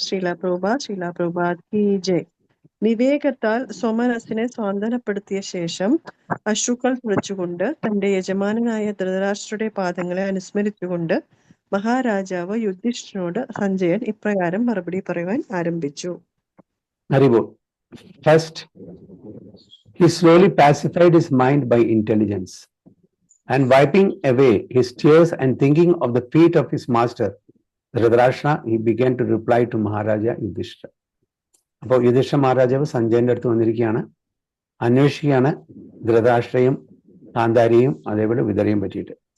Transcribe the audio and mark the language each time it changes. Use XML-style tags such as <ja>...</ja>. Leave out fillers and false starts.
<hi>ശ്രീല പ്രഭുപാദ് കി ജയ്.</hi> <ml>വിവേകത്താൽ സ്വമനസ്സിനെ സ്വാന്തനപ്പെടുത്തിയ ശേഷം അശ്രുക്കൾ തുളച്ചുകൊണ്ട് തന്റെ യജമാനായ ധൃതരാഷ്ട്രയുടെ പാദങ്ങളെ അനുസ്മരിച്ചുകൊണ്ട് മഹാരാജാവ് യുധിഷ്ഠിരനോട് സഞ്ജയൻ ഇപ്രകാരം മറുപടി പറയുവാൻ ആരംഭിച്ചു.</ml> <en>First, he slowly pacified his mind by intelligence, and wiping away his tears and thinking of the feet of his master Dhritarashtra, he began to reply to Maharaja Yudhishthira.</en> <ml>അപ്പോൾ യുധിഷ്ഠിര മഹാരാജാവ് സഞ്ജയന്റെ അടുത്ത് വന്നിരിക്കുകയാണ്, അന്വേഷിക്കുകയാണ് ധൃതരാഷ്ട്രയും ഗാന്ധാരിയും അതേപോലെ വിതരയും പറ്റിയിട്ട്.</ml>